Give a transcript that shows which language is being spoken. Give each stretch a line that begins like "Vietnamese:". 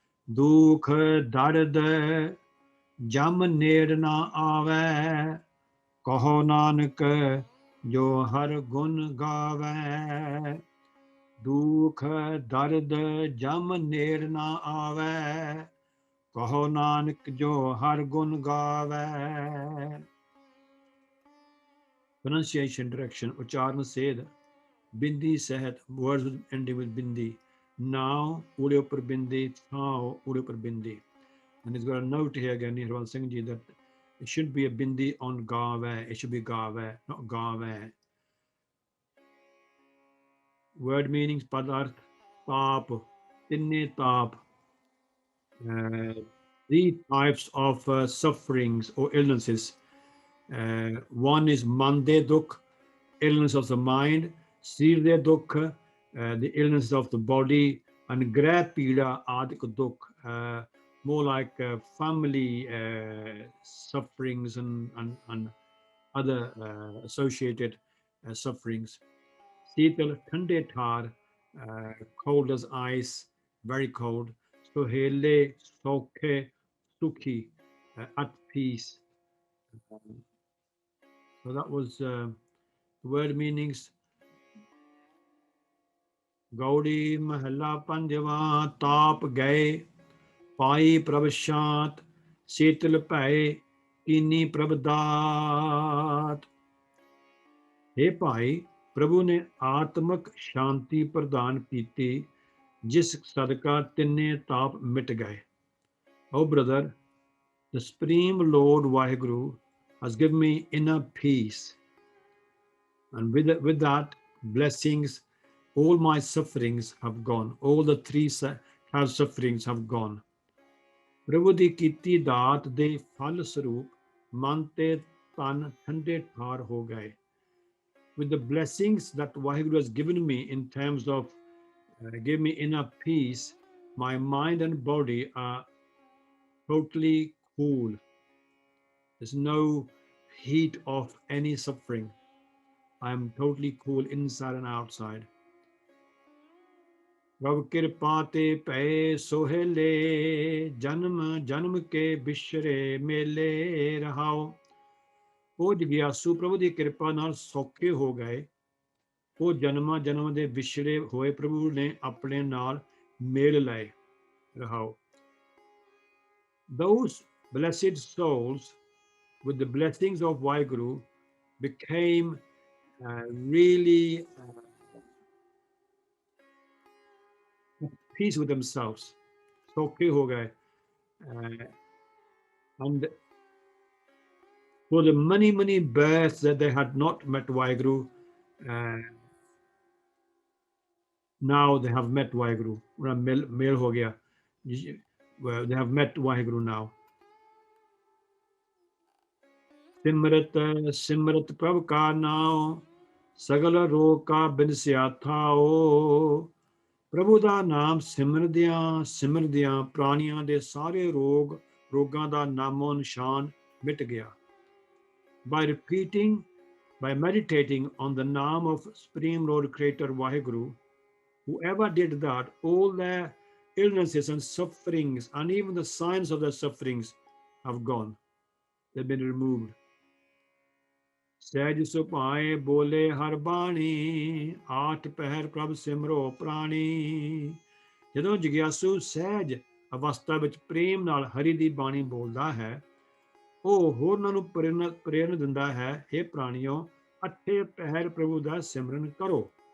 Punjabi: ਦੁਖ ਦਰਦ ਜਮ ਨੇੜ ਨਾ ਆਵੈ, ਕਹੋ ਨਾਨਕ ਜੋ ਹਰ ਗੁਣ ਗਾਵੈ। ਦੁਖ ਦਰਦ ਜਮ ਨੇੜ ਨਾ ਆਵੈ, ਕਹੋ ਨਾਨਕ ਜੋ ਹਰ ਗੁਣ ਗਾਵੈ।
English: Pronunciation direction,
Punjabi: ਉਚਾਰਨ ਸੇਧ। ਬਿੰਦੀ ਸਹਿਤ,
English: words ending with ਬਿੰਦੀ।
Punjabi: Now, ਊੜੇ ਉੱਪਰ ਬਿੰਦੀ, ਥਾਉ ਊੜੇ ਉੱਪਰ ਬਿੰਦੀ।
English: And he's got a note here again, Nirvan Singh ji, that it should be a bindi on gave, it should be gave, not gave. Word meanings, padarth, taap, tinne taap. Three types of sufferings or illnesses. One is mande dukh, illness of the mind. Sirde dukh, the illness of the body. And
Punjabi: greh pida adik dukh,
English: more like family sufferings and other associated sufferings. Sital,
Punjabi: thande thar,
English: cold as ice, very cold. Sohele, sokhe, sukhi, at peace. So that was word meanings.
Punjabi: Gaudi mahalla panjava, taap gaye, ਪਾਈ ਪ੍ਰਭ ਸ਼ਾਂਤ, ਸੀਤਲ ਭੈ ਕੀਨੀ ਪ੍ਰਭ ਦਾਤ। हे ਭਾਈ, ਪ੍ਰਭੂ ਨੇ ਆਤਮਕ ਸ਼ਾਂਤੀ ਪ੍ਰਦਾਨ ਕੀਤੀ, ਜਿਸ ਸਦਕਾ ਤਿੰਨੇ ਤਾਪ ਮਿਟ ਗਏ।
English: Oh brother, the Supreme Lord Vaheguru has given me inner peace, and with that blessings, all my sufferings have gone. All the three sufferings have gone.
Punjabi: ਪ੍ਰਭੂ ਦੀ ਕੀਤੀ ਦਾਤ ਦੇ ਫਲ ਸਰੂਪ ਮਨ ਤੇ ਤਨ ਠੰਡੇ ਠਾਰ ਹੋ ਗਏ।
English: With the blessings that Vaheguru has given me in terms of give me inner peace, my mind and body are totally cool. There's no heat of any suffering. I am totally cool inside and outside.
Punjabi: ਪ੍ਰਭ ਕਿਰਪਾ ਤੇ ਭੈ ਸੋਹਿਲੇ, ਜਨਮ ਜਨਮ ਕੇ ਬਿਸ਼ਰੇ ਮੇਲੇ ਰਹਾਉ। ਉਹ ਜਗਿਆਸੂ ਪ੍ਰਭੂ ਦੀ ਕਿਰਪਾ ਨਾਲ ਸੌਖੇ ਹੋ ਗਏ। ਉਹ ਜਨਮਾਂ ਜਨਮ ਦੇ ਵਿਛੜੇ ਹੋਏ ਪ੍ਰਭੂ ਨੇ ਆਪਣੇ ਨਾਲ ਮੇਲ ਲਏ। ਰਹਾਉ।
English: Those blessed souls, with the blessings of Vaheguru, became really peace with themselves.
Punjabi: सौखे हो गए.
English: And for the many births that they had not met Vaheguru, now they have met Vaheguru.
Punjabi: Male ho gaya.
English: They have met Vaheguru now.
Punjabi: Simrat Simrat प्रभ का नाम, सगल रोग का बिनसिया थाओ। ਪ੍ਰਭੂ ਦਾ ਨਾਮ ਸਿਮਰਦਿਆਂ ਪ੍ਰਾਣੀਆਂ ਦੇ ਸਾਰੇ ਰੋਗਾਂ ਦਾ ਨਾਮੋ ਨਿਸ਼ਾਨ ਮਿਟ ਗਿਆ।
English: By meditating on the name of Supreme Lord Creator Vaheguru, whoever did that, all their illnesses and sufferings and even the signs of their sufferings have gone. They've been removed.
Punjabi: ਸਹਿਜ ਸੁਭਾਏ ਬੋਲੇ ਹਰ ਬਾਣੀ, ਆਠ ਪਹਿਰ ਪ੍ਰਭ ਸਿਮਰੋ ਪ੍ਰਾਣੀ। ਜਦੋਂ ਜਗਿਆਸੂ ਸਹਿਜ ਅਵਸਥਾ ਵਿੱਚ ਪ੍ਰੇਮ ਨਾਲ ਹਰੀ ਦੀ ਬਾਣੀ ਬੋਲਦਾ ਹੈ, ਉਹ ਹੋਰਨਾਂ ਨੂੰ ਪ੍ਰੇਰਨਾ ਦਿੰਦਾ ਹੈ, हे ਪ੍ਰਾਣੀਓ, ਅੱਠੇ ਪਹਿਰ ਪ੍ਰਭੂ ਦਾ ਸਿਮਰਨ ਕਰੋ।